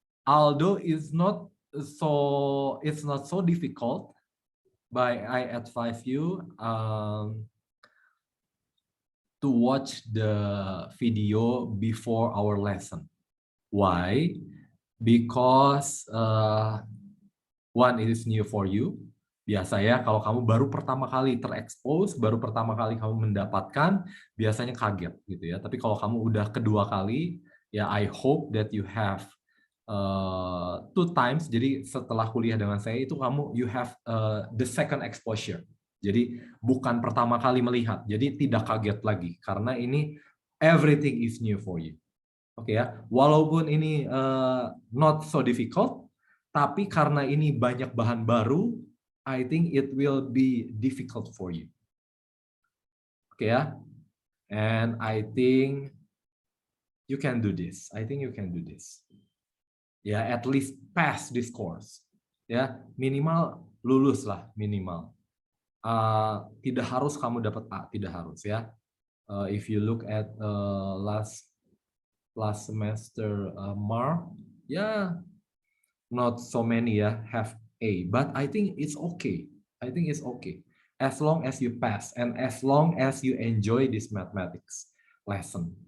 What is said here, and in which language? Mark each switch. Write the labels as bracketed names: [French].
[English] Although it's not so difficult, but I advise you to watch the video before our lesson. Why? Because one, it is new for you. [Indonesian] Biasa ya, kalau kamu baru pertama kali terekspos, baru pertama kali kamu mendapatkan, biasanya kaget gitu ya. Tapi kalau kamu udah kedua kali, ya [English] I hope that you have 2 times. [Indonesian] Jadi setelah kuliah dengan saya itu [English] you have the second exposure. [Indonesian] Jadi bukan pertama kali melihat, jadi tidak kaget lagi karena ini [English] everything is new for you. [Indonesian] Oke ya, walaupun ini [English] not so difficult, [Indonesian] tapi karena ini banyak bahan baru, [English] I think it will be difficult for you. [Indonesian] Oke ya, [English] and I think you can do this. I think you can do this. Ya, at least pass this course. [Indonesian] Ya, minimal lulus lah, minimal. Tidak harus kamu dapat A, tidak harus ya. [English] If you look at last semester mark, yeah, not so many have A, but I think it's okay. I think it's okay as long as you pass and as long as you enjoy this mathematics lesson.